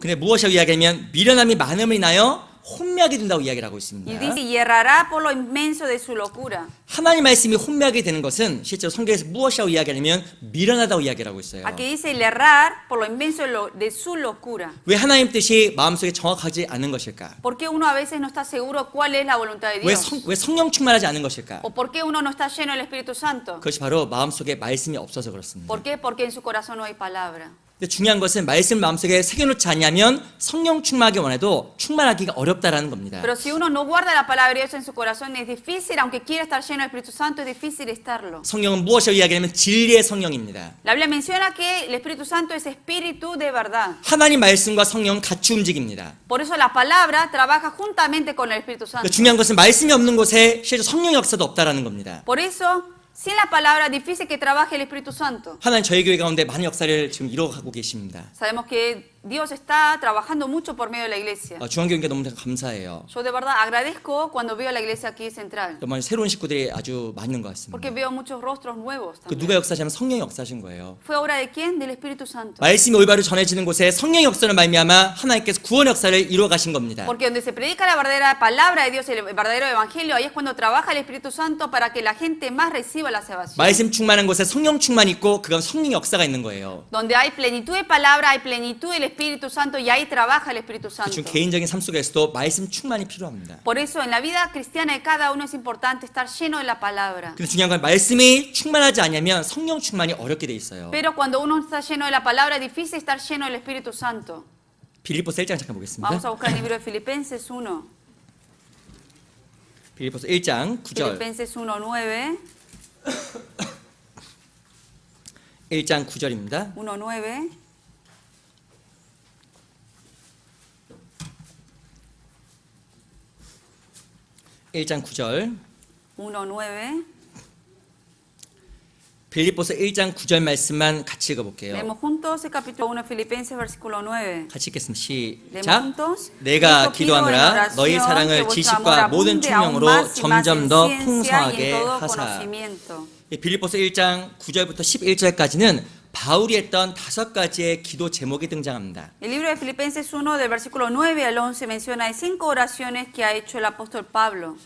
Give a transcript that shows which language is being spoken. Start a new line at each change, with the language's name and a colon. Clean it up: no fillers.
Korean: 근데 무엇이라고 이야기하면 미련함이 많음을 인하여 혼미하게 된다고 이야기를 하고 있습니다.
Spanish: Y dice, y errará por lo inmenso de su locura.
Korean: 하나님 말씀이 혼미하게 되는 것은 실제로 성경에서 무엇이라고 이야기하냐면 미련하다고 이야기를 하고 있어요.
Spanish: Aquí dice el errar por lo inmenso de su locura.
Korean: 왜 하나님 뜻이 마음속에 정확하지 않은 것일까?
Spanish: ¿Por qué uno a veces no está seguro cuál es la voluntad de Dios?
Korean: 왜 성령 충만하지 않은 것일까?
Spanish: ¿O por qué uno no está lleno del Espíritu Santo?
Korean: 그것이 바로 마음속에 말씀이 없어서 그렇습니다.
Spanish: ¿Por qué? Porque en su corazón no hay palabra.
Korean: 근데 중요한 것은 말씀 마음속에 새겨놓지 않냐면 성령 충만하기 원해도 충만하기가 어렵다라는 겁니다.
Spanish: Pero si uno no guarda la palabra de Dios en su corazón, es difícil, aunque quiera estar lleno del Espíritu Santo, es difícil estarlo.
Korean: 성령은 무엇이라고 이야기하냐면 진리의 성령입니다.
Spanish: La Biblia menciona que el Espíritu Santo es espíritu de verdad.
Korean: 하나님 말씀과 성령은 같이 움직입니다.
Spanish: Por eso la palabra trabaja juntamente con el Espíritu Santo.
Korean: 중요한 것은 말씀이 없는 곳에 실제 성령의 역사도 없다라는 겁니다.
Spanish: Por eso, sin la palabra, difícil que trabaje el Espíritu Santo.
Korean: 하나님 저희 교회 가운데 많은 역사를 지금 이루어가고 계십니다.
Spanish: Sabemos que Dios está trabajando mucho por medio de la iglesia.
Korean: 중앙교회가 너무 감사해요.
Spanish: Yo de verdad agradezco cuando veo la iglesia aquí central,
Korean: 정말 새로운 식구들이 아주 많은 것 같습니다.
Spanish: porque veo muchos rostros nuevos 그 también.
Korean: 누가 역사하시면 성령이 역사하신 거예요.
Spanish: ¿Fue obra de quién? Del Espíritu Santo.
Korean: 말씀이 올바로 전해지는 곳에 성령의 역사를 말미암아 하나님께서 구원 역사를 이루어 가신 겁니다.
Spanish: Porque donde se predica la verdadera palabra de Dios, el verdadero evangelio, ahí es cuando trabaja el Espíritu Santo para que la gente más reciba la salvación.
Korean: 말씀 충만한 곳에 성령 충만이 있고 그건 성령 역사가 있는 거예요.
Spanish: Donde hay plenitud de palabra, hay plenitud del Espíritu Santo y ahí trabaja el Espíritu Santo.
Korean: 그중 개인적인 삶 속에서도 말씀 충만이 필요합니다.
Spanish: Por eso en la vida cristiana de cada uno es importante estar lleno de la palabra.
Korean: 근데 중요한 건 말씀이 충만하지 않으면 성령 충만이 어렵게 돼 있어요.
Spanish: Pero cuando uno está lleno de la palabra es difícil estar lleno del Espíritu Santo.
Korean: 빌립보서 1장 잠깐 보겠습니다.
Spanish: Vamos a buscar el libro de Filipenses 1.
Korean: 빌립보서 1장 9절.
Spanish: Filipenses 1:9.
Korean: 1장 9절입니다.
Spanish: 1:9.
Korean: 일장 9절.
Spanish: 1:9.
Korean: 빌립보서 1장 9절 말씀만 같이 읽어볼게요.
Spanish: Leemos juntos el capítulo 1 de Filipenses versículo 9.
Korean: 같이 읽겠습니다.
Spanish: Leemos
Korean: 시작.
Spanish: juntos.
Korean: 내가
Spanish: Cristo pido en
Korean: 기도하노라
Spanish: oración
Korean: 너희
Spanish: que
Korean: 사랑을
Spanish: vuestro
Korean: 지식과
Spanish: amor
Korean: 모든
Spanish: abunde aún
Korean: 총명으로
Spanish: más y más
Korean: 점점
Spanish: en
Korean: 더
Spanish: ciencia y
Korean: 풍성하게
Spanish: en todo
Korean: 하사.
Spanish: conocimiento.
Korean: 빌립보서 1장 9절부터 11절까지는 바울이 했던 5가지의 기도 제목이 등장합니다.
Spanish: El libro de Filipenses 1 del versículo 9 al 11 menciona hay 5 oraciones que ha hecho el apóstol Pablo.